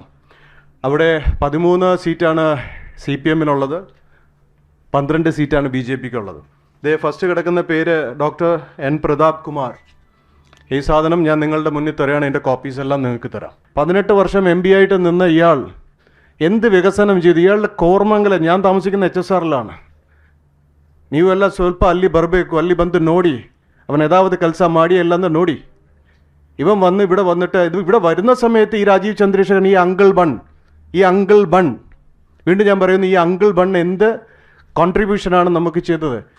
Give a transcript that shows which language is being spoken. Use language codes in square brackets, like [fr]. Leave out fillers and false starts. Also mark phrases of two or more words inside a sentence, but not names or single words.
[ml] അവിടെ 13 സീറ്റാണ് CPMനുള്ളത്, 12 സീറ്റാണ് BJPക്കുള്ളത്. ഇതേ ഫസ്റ്റ് കിടക്കുന്ന പേര് ഡോക്ടർ N. പ്രതാപ് കുമാർ. ഈ സാധനം ഞാൻ നിങ്ങളുടെ മുന്നിൽ തരാണ്. എൻ്റെ കോപ്പീസ് എല്ലാം നിങ്ങൾക്ക് തരാം. 18 വർഷം MP ആയിട്ട് നിന്ന ഇയാൾ എന്ത് വികസനം ചെയ്തു? ഇയാളുടെ ಕೋರ್ಮಂಗಲ, ഞാൻ താമസിക്കുന്ന HSRലാണ്. [kn] ನೀವೆಲ್ಲ ಸ್ವಲ್ಪ ಅಲ್ಲಿ ಬರಬೇಕು, ಅಲ್ಲಿ ಬಂದು ನೋಡಿ [ml] അവൻ യഥാവത് [kn] ಕೆಲಸ ಮಾಡಿ ಎಲ್ಲ ನೋಡಿ. [ml] ഇവൻ വന്ന് ഇവിടെ വന്നിട്ട് ഇവിടെ വരുന്ന സമയത്ത് ഈ രാജീവ് ചന്ദ്രശേഖരൻ ഈ [en] uncle bun [ml] വീണ്ടും ഞാൻ പറയുന്നു, ഈ [en] uncle bun [ml] എന്ത് കോൺട്രിബ്യൂഷനാണ് നമുക്ക് ചെയ്തത്?